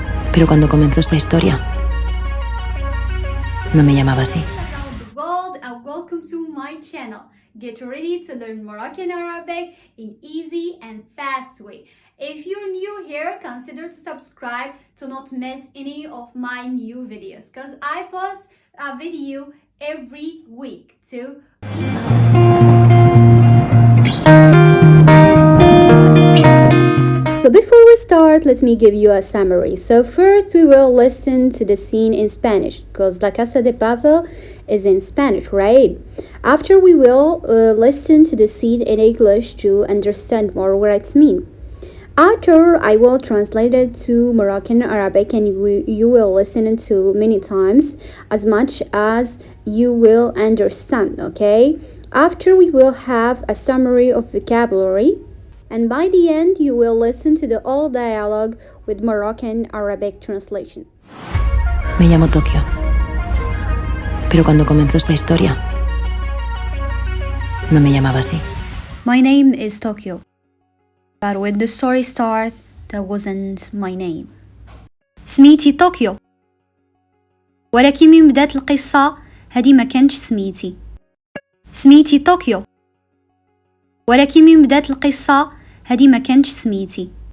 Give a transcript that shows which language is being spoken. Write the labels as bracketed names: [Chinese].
[Spanish] Pero cuando comenzó esta historia, no me llamaba así. [English] Around the world and welcome to my channel. Get ready to learn Moroccan Arabic in easy and fast way. If you're new here, consider to subscribe to not miss any of my new videos because I post a video every week to So before we start, let me give you a summary. So first we will listen to the scene in Spanish because La Casa de Papel is in Spanish, right? After we will listen to the scene in English to understand more what it means. After I will translate it to Moroccan Arabic and you will listen to many times as much as you will understand, okay? After we will have a summary of vocabulary. And by the end, you will listen to the whole dialogue with Moroccan Arabic translation. [Spanish] Me llamo Tokio. Pero cuando comenzó esta historia, no me llamaba así. [English] My name is Tokyo. But when the story started, that wasn't my name. [Arabic] سميتي طوكيو. ولكن من بداية القصة هذه ما كانتش سميتي. سميتي طوكيو. ولكن من بداية القصة هذه ما كانتش سميتي.